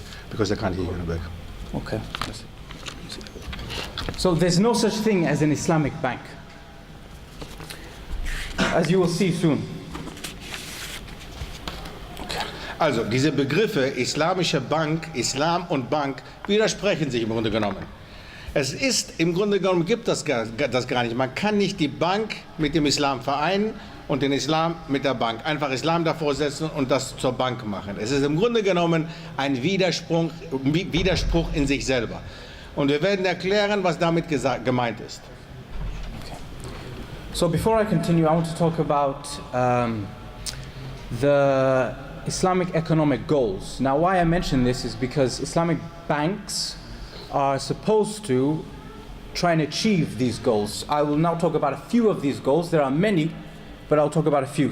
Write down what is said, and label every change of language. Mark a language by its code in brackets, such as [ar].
[en] Because I can't hear you in the back. Okay. So there's no such thing as an Islamic bank, as you will see soon. [de] Also, diese Begriffe Islamische Bank, Islam und Bank widersprechen sich im Grunde genommen. Es ist, im Grunde genommen gibt das gar nicht. Man kann nicht die Bank mit dem Islam vereinen und den Islam mit der Bank. Einfach Islam davor setzen und das zur Bank machen. Es ist im Grunde genommen ein Widerspruch in sich selber. Und wir werden erklären, was damit gemeint ist. Okay. [en] So before I continue, I want to talk about the Islamic economic goals. Now, why I mention this is because Islamic banks are supposed to try and achieve these goals. I will now talk about a few of these goals. There are many, but I'll talk about a few.